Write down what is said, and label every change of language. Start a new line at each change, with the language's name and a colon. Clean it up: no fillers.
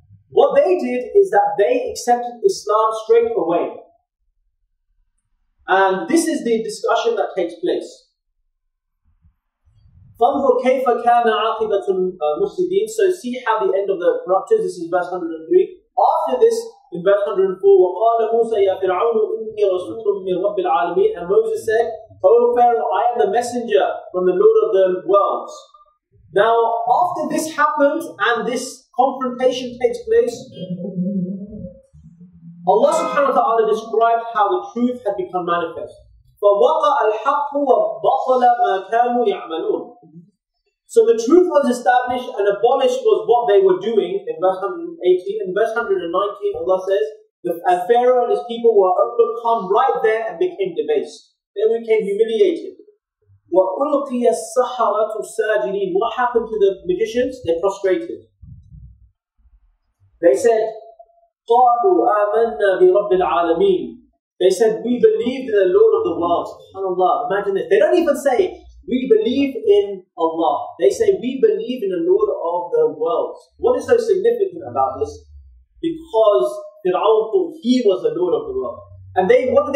English: What they did is that they accepted Islam straight away. And this is the discussion that takes place.
Arabic: فَانْظُرْ كَيْفَ كَانَ عَاقِبَةُ الْمُفْسِدِينَ.
English: So see how the end of the corruptors, this is verse 103. After this, in verse 104,
Arabic: وَقَالَ مُوسَى يَا فِرْعَوْنُ إِنِّي رَسُولٌ مِّن رَبِّ الْعَالَمِينَ.
English: And Moses said, O Pharaoh, I am the messenger from the Lord of the worlds. Now, after this happens and this confrontation takes place, Allah subhanahu wa ta'ala described how the truth had become manifest.
Arabic: فَوَقَعَ الْحَقُّ وَبَطَلَ مَا كَانُوا يَعْمَلُونَ.
English: So the truth was established and abolished was what they were doing in verse 118. In verse 119, Allah says, and Pharaoh and his people were overcome right there and became debased. They became humiliated.
Arabic: وَأُلْقِيَ السَّحَرَةُ سَاجِدِينَ.
English: What happened to the magicians? They prostrated. They said,
Arabic: قَالُوا آمَنَّا بِرَبِّ الْعَالَمِينَ.
English: They said, we believe in the Lord of the world. SubhanAllah, imagine this. They don't even say, we believe in Allah. They say, we believe in the Lord of the world. What is so significant about this? Because Fir'aun thought he was the Lord of the world. And what do?